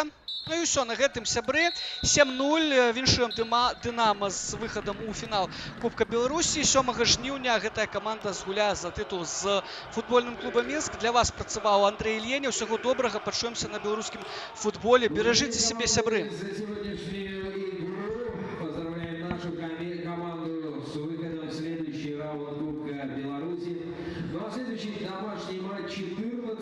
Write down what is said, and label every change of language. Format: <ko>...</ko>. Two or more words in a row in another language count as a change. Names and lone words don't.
<be>І ўсё, на гэтым, сябры. 7-0. Віншуем Дынама з выхадам у фінал Кубка Беларусі. 7 жніўня гэтая каманда згуляе за тытул з футбольным клубам Мінск. Для вас працаваў Андрэй Ільеня. Усяго добрага. Пачуемся на беларускім футболе. Беражыце сябе, сябры.</be> <ru>Поздравляем нашу команду с выходом в следующий раунд Кубка Беларуси. Ну а следующий домашний матч 14</ru>